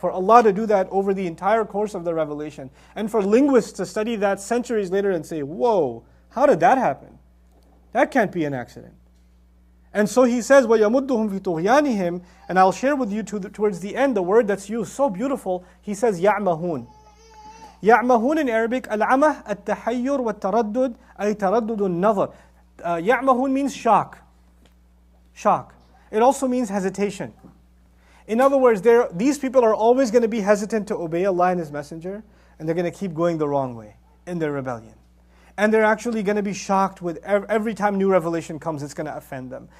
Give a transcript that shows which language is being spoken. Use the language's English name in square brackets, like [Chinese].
[English] For Allah to do that over the entire course of the revelation, and for linguists to study that centuries later and say, whoa, how did that happen? That can't be an accident. And so He says, [Arabic] وَيَمُدُّهُمْ فِي طُغْيَانِهِمْ. [English] And I'll share with you towards the end the word that's used, so beautiful. He says, يَعْمَهُونَ. [Arabic] يَعْمَهُونَ [English] in Arabic, [Arabic] الْعَمَهْ التَّحَيُّرُ وَالتَّرَدُّدُ أي تَرَدُّدُ النَّظَرِ. [English] يَعْمَهُونَ means shock. Shock. It also means hesitation. In other words, these people are always going to be hesitant to obey Allah and His Messenger, and they're going to keep going the wrong way in their rebellion. And they're actually going to be shocked with every time new revelation comes, it's going to offend them.